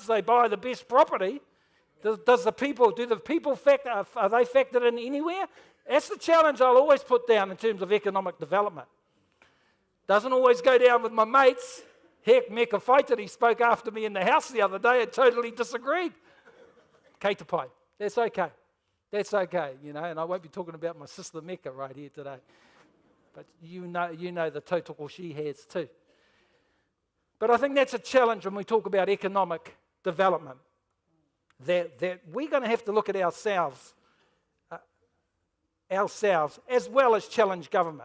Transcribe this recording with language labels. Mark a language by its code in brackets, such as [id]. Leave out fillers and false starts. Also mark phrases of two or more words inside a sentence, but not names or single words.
[en] They buy the best property. Do the people factor? Are they factored in anywhere? That's the challenge I'll always put down in terms of economic development. Doesn't always go down with my mates. Heck, Meka Whaitiri spoke after me in the house the other day and totally disagreed. [mi] Kei te pai. [en] That's okay. That's okay, you know, and I won't be talking about my sister Meka right here today. But you know the tautoko she has too. But I think that's a challenge when we talk about economic development. That we're going to have to look at ourselves as well as challenge government.